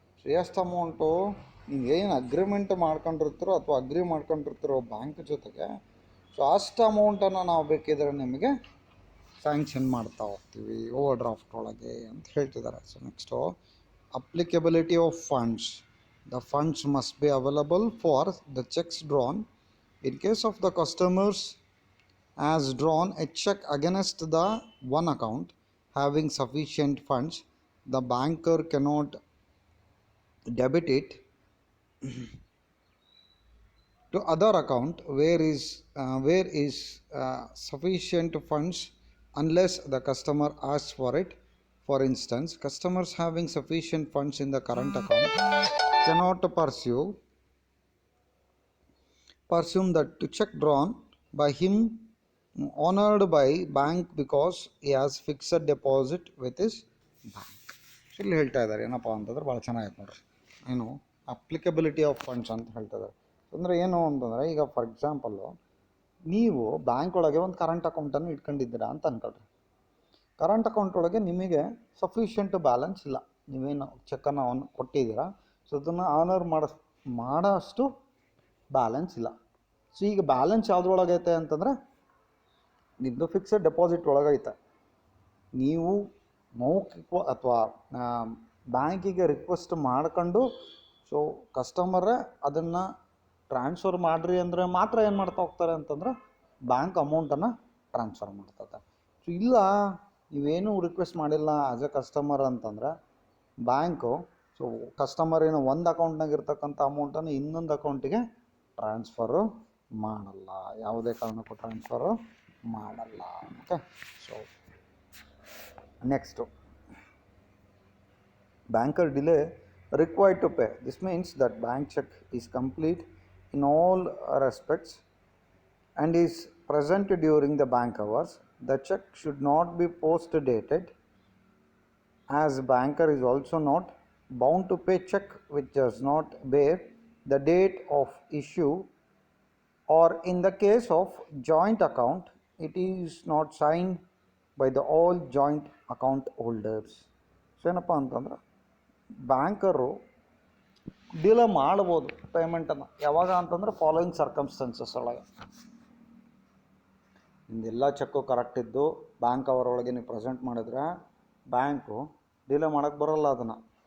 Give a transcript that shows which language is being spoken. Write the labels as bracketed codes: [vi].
[kn] So ಎಷ್ಟು amount ನೀವೇನು agreement ಮಾಡ್ಕೊಂಡಿರ್ತೀರೋ ಅಥವಾ ಅಗ್ರಿ ಮಾಡ್ಕೊಂಡಿರ್ತೀರೋ ಬ್ಯಾಂಕ್ ಜೊತೆಗೆ, ಸೊ ಅಷ್ಟು ಅಮೌಂಟನ್ನು ನಾವು ಬೇಕಿದ್ರೆ ನಿಮಗೆ ಸ್ಯಾಂಕ್ಷನ್ ಮಾಡ್ತಾ ಹೋಗ್ತೀವಿ ಓವರ್ ಡ್ರಾಫ್ಟ್ ಒಳಗೆ ಅಂತ ಹೇಳ್ತಿದ್ದಾರೆ. [en] So next applicability of funds. The funds must be available for the cheques drawn. In case of the customers has drawn a check against the one account having sufficient funds, the banker cannot debit it to other account where is sufficient funds unless the customer asks for it. For instance, customers having sufficient funds in the current account cannot presume that to check drawn by him honored by bank because he has fixed deposit with his bank. [kn] ಇಲ್ಲಿ ಹೇಳ್ತಾ ಇದ್ದಾರೆ ಏನಪ್ಪ ಅಂತಂದ್ರೆ ಭಾಳ ಚೆನ್ನಾಗಿತ್ತು ನೋಡ್ರಿ. ಏನು applicability of funds ಅಂತ ಹೇಳ್ತಾ ಇದ್ದಾರೆ. ಅಂದರೆ ಏನು ಅಂತಂದರೆ, ಈಗ [en] for example [kn] ನೀವು ಬ್ಯಾಂಕ್ ಒಳಗೆ ಒಂದು ಕರೆಂಟ್ ಅಕೌಂಟನ್ನು ಇಟ್ಕೊಂಡಿದ್ದೀರಾ ಅಂತ ಅಂದ್ಕೊಳ್ರಿ. ಕರೆಂಟ್ ಅಕೌಂಟ್ ಒಳಗೆ ನಿಮಗೆ ಸಫಿಷಿಯೆಂಟ್ ಬ್ಯಾಲೆನ್ಸ್ ಇಲ್ಲ, ನೀವೇನು ಚೆಕ್ಕನ್ನು ಕೊಟ್ಟಿದ್ದೀರಾ, ಸೊ ಅದನ್ನು ಆನರ್ ಮಾಡೋಷ್ಟು ಬ್ಯಾಲೆನ್ಸ್ ಇಲ್ಲ. ಸೊ ಈಗ ಬ್ಯಾಲೆನ್ಸ್ ಯಾವುದ್ರೊಳಗೈತೆ ಅಂತಂದರೆ ನಿಮ್ಮದು ಫಿಕ್ಸೆಡ್ ಡೆಪಾಸಿಟ್ ಒಳಗೈತೆ. ನೀವು ಮೌಖಿಕ ಅಥವಾ ಬ್ಯಾಂಕಿಗೆ ರಿಕ್ವೆಸ್ಟ್ ಮಾಡ್ಕೊಂಡು, ಸೊ ಕಸ್ಟಮರೇ ಅದನ್ನು ಟ್ರಾನ್ಸ್ಫರ್ ಮಾಡಿರಿ ಅಂದರೆ ಮಾತ್ರ ಏನು ಮಾಡ್ತಾ ಹೋಗ್ತಾರೆ ಅಂತಂದರೆ ಬ್ಯಾಂಕ್ ಅಮೌಂಟನ್ನು ಟ್ರಾನ್ಸ್ಫರ್ ಮಾಡ್ತದೆ. ಸೊ ಇಲ್ಲ, ನೀವೇನೂ ರಿಕ್ವೆಸ್ಟ್ ಮಾಡಿಲ್ಲ [en] as a customer [kn] ಅಂತಂದರೆ ಬ್ಯಾಂಕು ಸೊ ಕಸ್ಟಮರ್ ಏನೋ ಒಂದು ಅಕೌಂಟ್ನಾಗ ಇರ್ತಕ್ಕಂಥ ಅಮೌಂಟನ್ನು ಇನ್ನೊಂದು ಅಕೌಂಟಿಗೆ ಟ್ರಾನ್ಸ್ಫರು ಮಾಡಲ್ಲ, ಯಾವುದೇ ಕಾರಣಕ್ಕೂ ಟ್ರಾನ್ಸ್ಫರು ಮಾಡಲ್ಲ. [en] Okay. So next banker delay required to pay. This means that bank check is complete in all respects and is present during the bank hours. The check should not be post dated, as banker is also not bound to pay check which does not bear the date of issue, or in the case of joint account it is not signed by the all joint account holders. [kn] So ಏನಪ್ಪ ಅಂತಂದ್ರೆ banker delay ಮಾಡ್ಬೋದು ಪೇಮೆಂಟನ್ನು. ಯಾವಾಗ ಅಂತಂದರೆ following circumstances ಒಳಗೆ. ನಿಮ್ದೆಲ್ಲ cheque correct ಇದ್ದು bank ಅವರೊಳಗೆ ನೀವು ಪ್ರೆಸೆಂಟ್ ಮಾಡಿದ್ರೆ ಬ್ಯಾಂಕು ಡಿಲೇ ಮಾಡೋಕ್ಕೆ ಬರೋಲ್ಲ ಅದನ್ನು.